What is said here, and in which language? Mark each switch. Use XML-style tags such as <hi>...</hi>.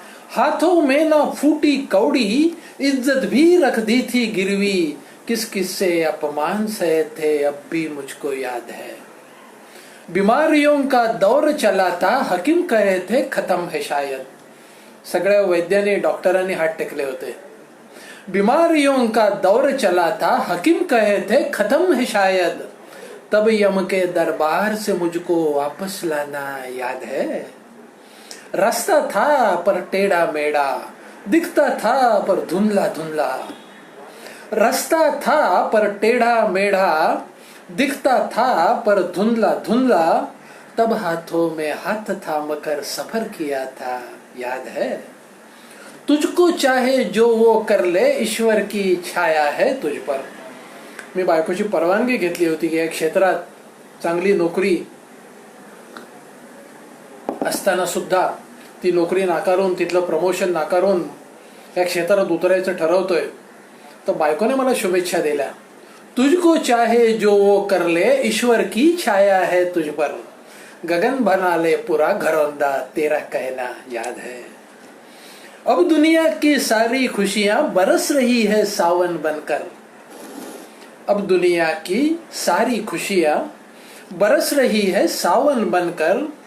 <hi>हाथों में ना फूटी कौड़ी, इज्जत भी रख दी थी गिरवी. किस किस से अपमान सहे थे अब भी मुझको याद है. बीमारियों का दौर चला था, हकीम कहे थे खत्म है शायद.</hi> <mr>सगळ्या वैद्यांनी डॉक्टरांनी हात टेकले होते.</mr> <hi>बीमारियों का दौर चला था, हकीम कहे थे खत्म है शायद, तब यम के दरबार से मुझको वापस लाना याद है. रास्ता था पर टेढ़ा मेढ़ा, दिखता था पर धुंधला धुंधला. रास्ता था पर टेढ़ा मेढ़ा, दिखता था पर धुंधला धुंधला, तब हाथों में हाथ थाम कर सफर किया था याद है. तुझको चाहे जो वो कर ले, ईश्वर की छाया है तुझ पर.</hi> <mr>मी बायकोची परवानगी घेतली होती की या क्षेत्रात चांगली नोकरी असताना सुद्धा ती नोकरी नाकारून, तिथलं प्रमोशन नाकारून या क्षेत्रात उतरायचं ठरवतोय. तर बायकोने मला शुभेच्छा दिल्या.</mr> <hi>तुझको चाहे जो वो कर ले, ईश्वर की छाया है तुझ पर. गगन बना ले पूरा घरौंदा, तेरा कहना याद है. अब दुनिया की सारी खुशियां बरस रही है सावन बनकर. अब दुनिया की सारी खुशियां बरस रही है सावन बनकर.</hi>